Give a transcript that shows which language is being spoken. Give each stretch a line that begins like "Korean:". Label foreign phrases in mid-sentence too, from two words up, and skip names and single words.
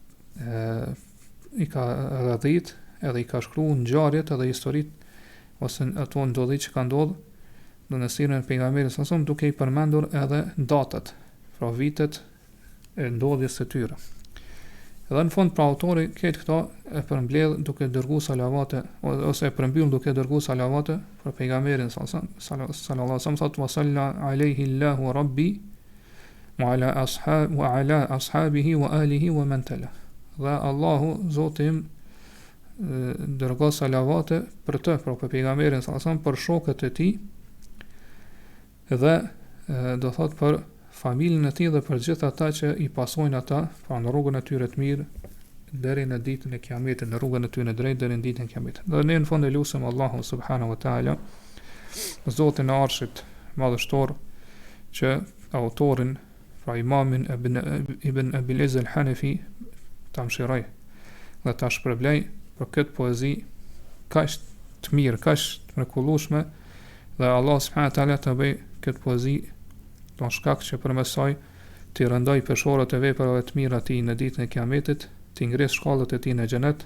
Albanian: radhit edhe i ka shkruar ngjarjet edhe historitë ose ato ndodhi që ka ndodhur në sirrën e pejgamberit
Arabic: صلى الله عليه وسلم
Albanian: duke i përmendur edhe datat, pra vitet e ndodhjes së tyre. Edhe në fund pra autori këtë këto e përmbledh duke dërguar salavate ose e përmbyll duke dërguar salavate për pejgamberin
Arabic: صلى الله عليه وسلم
Albanian: thot
Arabic: وصلى عليه الله ربي وعلى أصحابه وآله ومن تلا.
Albanian: Dhe Allahu Zoti im dërgoi salavate për të, për pejgamberin sallallahu alaihi wasallam, për shokët e tij dhe do thot për familjen e tij dhe për gjithë ata që i pasojnë ata pra në rrugën e tyre të mirë deri në ditën e Kiametit, në rrugën e tyre drejt deri në ditën e Kiametit. Dhe ne në fund e lutem Allahu
Arabic: سبحانه وتعالى,
Albanian: Zotin e Arshit madhështor, që autorin, pra imamin Ibn Abil Izz al-Hanafi ta mëshiroj dhe ta shpërblej për këtë poezi kaq të mirë, kaq të mrekullueshme dhe Allah
Arabic: سبحانه وتعالى
Albanian: të bëj këtë poezi do shkak që përmes saj t'i rëndoj peshorët e veprave të mira ti në ditën e Kiametit, t'i ngres shkallët e tij në xhenet.